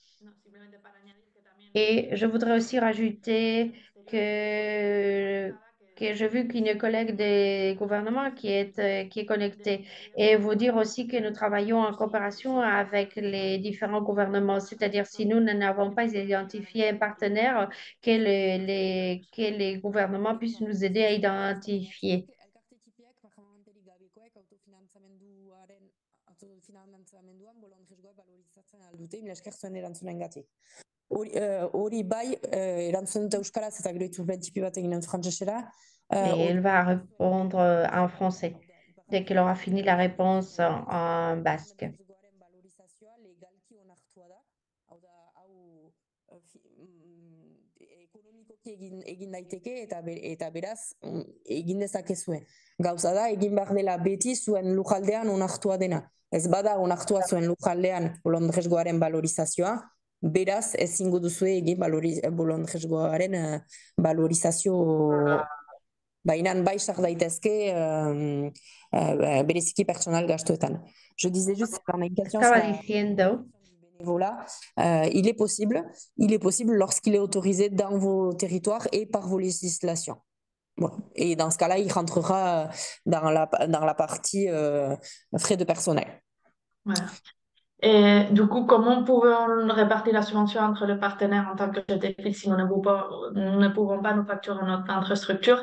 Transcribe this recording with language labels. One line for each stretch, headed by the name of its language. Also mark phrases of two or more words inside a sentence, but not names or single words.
French: Et je voudrais aussi rajouter que, que j'ai vu qu'une collègue des gouvernements qui est connectée et vous dire aussi que nous travaillons en coopération avec les différents gouvernements, c'est-à-dire si nous n'avons pas identifié un partenaire, que les gouvernements puissent nous aider à identifier.
Basque: Hori bai, erantzun dute euskaraz eta gero itzulpen txipi bat egin dut frantsesera.
French: Et elle va répondre en français dès qu'elle aura fini la réponse en basque.
Basque: Ekonomikoki egin daiteke eta beraz egin dezakezue. Gauza da, egin behar dela beti zuen lujaldean onartua dena. Ez bada onartua zuen lujaldean bolondresgoaren valorizazioa, beraz ezingo duzue egin bolondresgoaren valorizazio baina bai sar daitezke bereziki pertsonal gastuetan.
French: Je disais juste que la
Spanish: Estaba diciendo
French: bénévolat, il est possible lorsqu'il est autorisé dans vos territoires et par vos législations. Bon. Et dans ce cas-là, il rentrera dans la partie frais de personnel. Voilà. Et du coup, comment pouvons répartir la subvention entre les partenaires en tant que défi si nous ne pouvons pas nous facturer notre infrastructure?